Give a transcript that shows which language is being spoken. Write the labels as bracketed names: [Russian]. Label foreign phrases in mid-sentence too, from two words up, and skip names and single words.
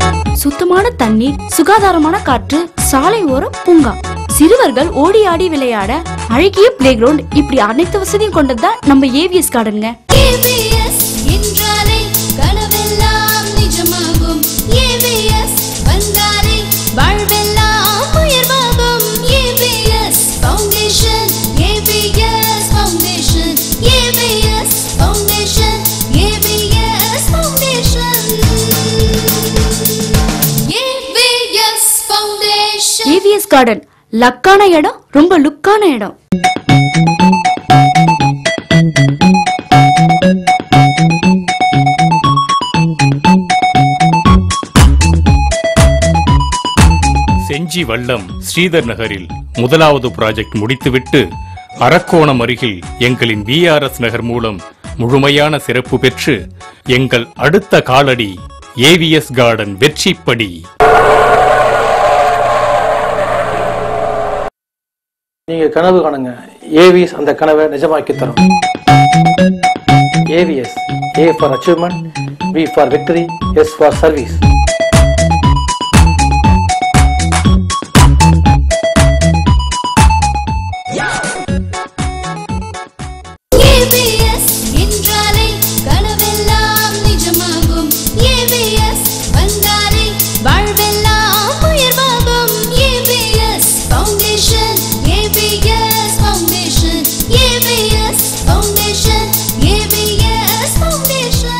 [Tamil] சுத்தமான தண்ணீர், சுகாதாரமான காற்று, சாலை ஓரம் பூங்கா, சிறுவர்கள் ஓடி ஆடி விளையாட அழகிய [English] play ground, [Tamil] இப்படி அனைத்து வசதியும் கொண்டதுதான் நம்ம ஏவிஎஸ் கார்டனுங்க. AVS என்றாலே கனவெல்லாம் நிஜமாகும். AVS வந்தாலே வாழ்வெல்லாம் உயர்வாகும். AVS Foundation, AVS Foundation, AVS Foundation, AVS Foundation, AVS Foundation. ஏவிஎஸ் கார்டன் லக்கான இடம், ரொம்ப லுக்கான இடம். செஞ்சி வல்லம் ஸ்ரீதர் நகரில் முதலாவது ப்ராஜெக்ட் முடித்துவிட்டு அரக்கோணம் அருகில் எங்களின் VRS நகர் மூலம் முழுமையான சிறப்பு பெற்று எங்கள் அடுத்த காலடி ஏவிஎஸ் கார்டன் வெற்றிப்படி. நீங்க கனவு காணுங்க, ஏவிஎஸ் அந்த கனவை நிஜமாக்கி தரும். ஏவிஎஸ், [English] A for achievement, V for victory, S for service. [Tamil] AVS என்றாலே கனவெல்லாம் நிஜமாகும். AVS வந்தாலே வாழ்வெல்லாம் உயர்வாகும். AVS Foundation, AVS Foundation, AVS Foundation, AVS Foundation.